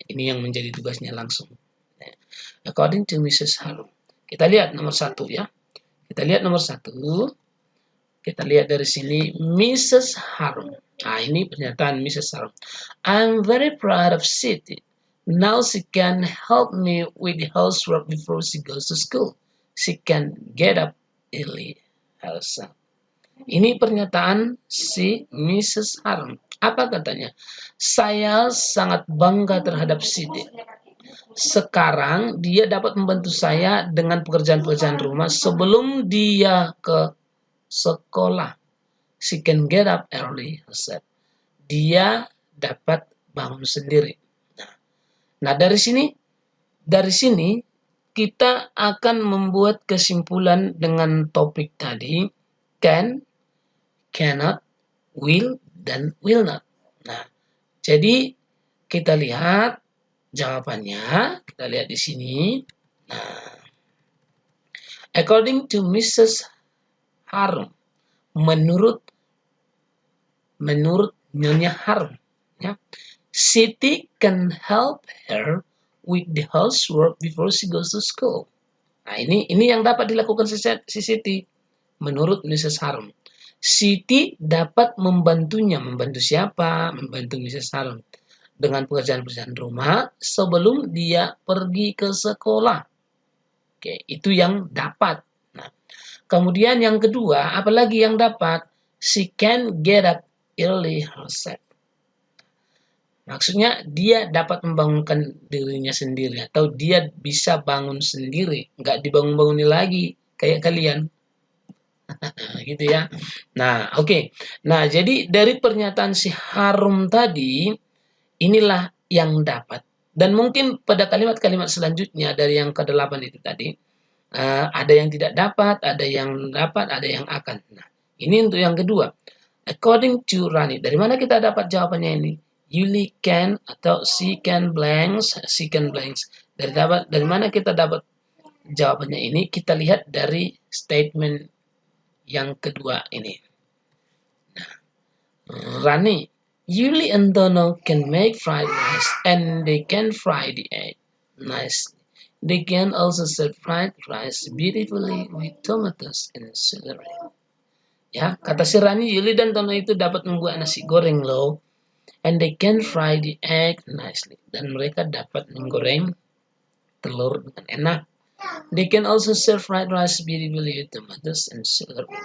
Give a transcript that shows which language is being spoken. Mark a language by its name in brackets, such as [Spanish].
[Indonesian] Ini yang menjadi tugasnya langsung. [English] According to [Indonesian] Mrs. Harum, kita lihat nomor 1 ya. Kita lihat nomor 1. Kita lihat dari sini Mrs. [English] Harum. [Indonesian] Nah, ini pernyataan [English] Mrs. Harum. I'm very proud of Siti. Now she can help me with the housework before she goes to school. She can get up early herself. [Indonesian] Ini pernyataan si Mrs. Harum. Apa katanya? Saya sangat bangga terhadap Siti. Sekarang dia dapat membantu saya dengan pekerjaan-pekerjaan rumah sebelum dia ke sekolah. [English] She can get up early herself. [Indonesian] Dia dapat bangun sendiri. Nah, dari sini kita akan membuat kesimpulan dengan topik tadi, can, cannot, will, dan will not. Nah, jadi kita lihat jawabannya, kita lihat di sini. [English] Nah, according to Mrs. Harum, [Indonesian] menurut Nyonya Harum, ya, [English] Siti can help her with the housework before she goes to school. [Indonesian] Nah, ini yang dapat dilakukan si Siti menurut Mrs. Harum. Siti dapat membantunya. Membantu siapa? Membantu Mrs. Harum dengan pekerjaan-pekerjaan rumah sebelum dia pergi ke sekolah. Oke, itu yang dapat. Nah, kemudian yang kedua, apalagi yang dapat? [English] She can get up early herself. [Indonesian] Maksudnya dia dapat membangunkan dirinya sendiri atau dia bisa bangun sendiri, nggak dibangun-bangunin lagi kayak kalian. Gitu ya. Nah, oke. Nah, jadi dari pernyataan si Harum tadi, inilah yang dapat. Dan mungkin pada kalimat-kalimat selanjutnya dari yang ke-8 itu tadi, Ada yang tidak dapat, ada yang dapat, ada yang akan. Nah, ini untuk yang kedua. [English] According to [Indonesian] Rani, dari mana kita dapat jawabannya ini? Yuli can atau [English] she can blanks, [Indonesian] Dari mana kita dapat jawabannya ini? Kita lihat dari statement yang kedua ini. [English] Rani, Yuli and Donald can make fried rice and they can fry the egg nicely. They can also serve fried rice beautifully with tomatoes and celery. [Indonesian] Ya, kata si Rani, Yuli dan Donald itu dapat membuat nasi goreng loh. [English] And they can fry the egg nicely. [Indonesian] Dan mereka dapat menggoreng telur dengan enak. [English] They can also serve fried rice beautifully with tomatoes and celery.